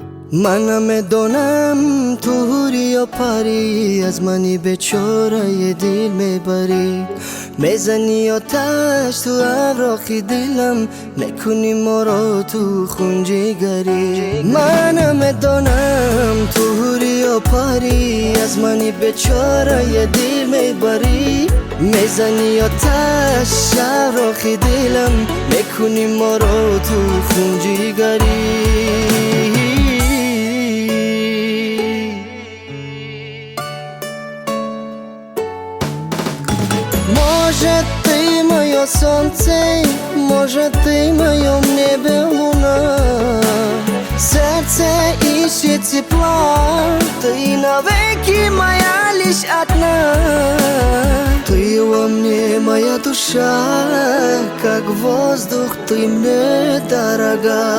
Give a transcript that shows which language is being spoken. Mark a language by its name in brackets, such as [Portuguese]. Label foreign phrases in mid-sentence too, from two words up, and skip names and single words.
[Persian] منم میدونم تو حوری یا پری، از منی بیچاره دل میبری، میزنی آتش تو اوراق دلم، میکنی ما را تو خون جگری. منم میدونم تو حوری یا پری، از منی بیچاره دل میبری، میزنی آتش اوراق دلم، میکنی ما را تو خون جگری. [Polish] Może ty moje słońce, może ty moją niebie luna, serce [Russian] ищет тепла, ты навеки моя лишь одна. Ты во мне моя душа, как воздух, ты мне дорога.